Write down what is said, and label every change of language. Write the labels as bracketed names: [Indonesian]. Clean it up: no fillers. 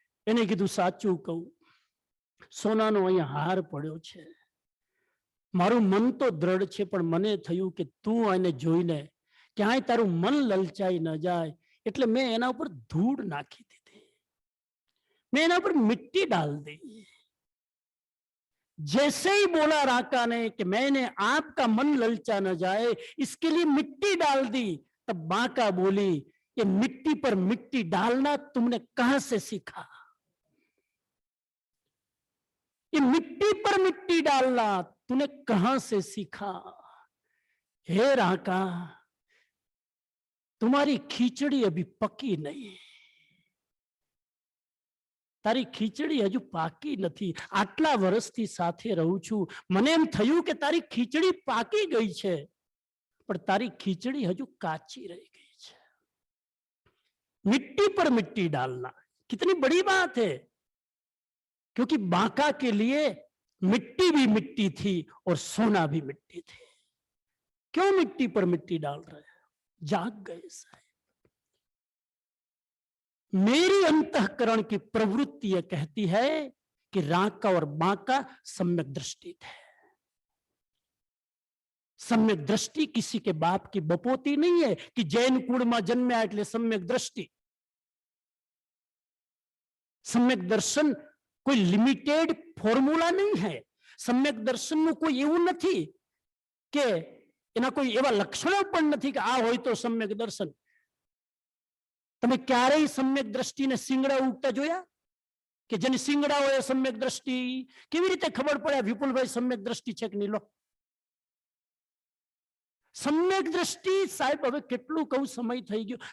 [Gujarati] એને કીધું સાચું કહું, સોનાનો અહીંયા હાર પડ્યો છે. મારું મન તો દ્રઢ છે, પણ મને થયું કે તું આને જોઈને ક્યાંય તારું મન લલચાઈ ન જાય, એટલે મેં એના ઉપર ધૂળ નાખી દીધી, [Hindi] मैं ना पर मिट्टी डाल दी. जैसे ही बोला राका ने कि मैंने आपका मन ललचा न जाए इसके लिए मिट्टी डाल दी, तब बांका बोली ये मिट्टी पर मिट्टी डालना तुमने कहां से सीखा? ये मिट्टी पर मिट्टी डालना तूने कहां से सीखा? हे राका, तुम्हारी खींचड़ी अभी पकी नहीं, [Gujarati] તારી ખીચડી હજુ પાકી નથી. આટલા વર્ષથી સાથે રહું છું, મને એમ થયું કે તારી ખીચડી પાકી ગઈ છે, પણ તારી ખીચડી હજુ કાચી રહી ગઈ છે. [Hindi] मिट्टी पर मिट्टी डालना कितनी बड़ी बात है, क्योंकि बांका के लिए मिट्टी भी मिट्टी थी और सोना भी मिट्टी थी. क्यों मिट्टी पर मिट्टी डाल रहे हैं? जाग गए साहब. मेरी अंतःकरण की प्रवृत्ति यह कहती है कि राका और बांका सम्यक दृष्टि थे. सम्यक दृष्टि किसी के बाप की बपोती नहीं है कि जैन कुल में जन्म्या એટલે सम्यक दृष्टि. सम्यक दर्शन कोई लिमिटेड फॉर्मूला नहीं है. [Gujarati] सम्यक दर्शन નું કોઈ એવું નથી કે એના કોઈ એવા લક્ષણો પણ નથી કે આ હોય તો सम्यक દર્શન. તમે ક્યારેય સમ્યક દ્રષ્ટિને સિંગડા ઉગતા જોયા? કે જેની સિંગડા હોય સમ્યક દ્રષ્ટિ? કેવી રીતે ખબર પડે વિપુલભાઈ સમ્યક દ્રષ્ટિ છે કે નહીં? લો, સમ્યક દ્રષ્ટિ સાહેબ, હવે કેટલું કહું, સમય થઈ ગયો.